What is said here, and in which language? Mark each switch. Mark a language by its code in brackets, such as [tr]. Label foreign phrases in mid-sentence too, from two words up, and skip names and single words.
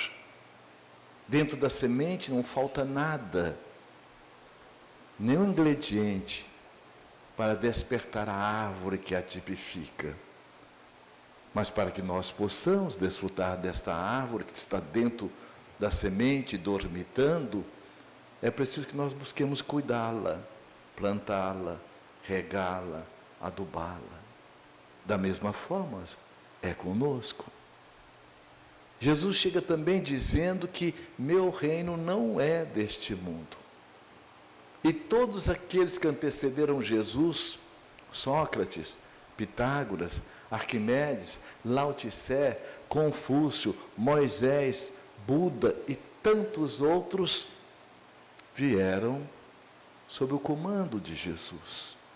[pt] Dentro da semente não falta nada, nenhum ingrediente para despertar a árvore que a tipifica. Mas para que nós possamos desfrutar desta árvore que está dentro da semente, dormitando, é preciso que nós busquemos cuidá-la, plantá-la, regá-la, adubá-la. Da mesma forma, é conosco. Jesus chega também dizendo que meu reino não é deste mundo. E todos aqueles que antecederam Jesus, Sócrates, Pitágoras, Arquimedes, Lao Tse, Confúcio, Moisés, Buda e tantos outros, vieram sob o comando de Jesus.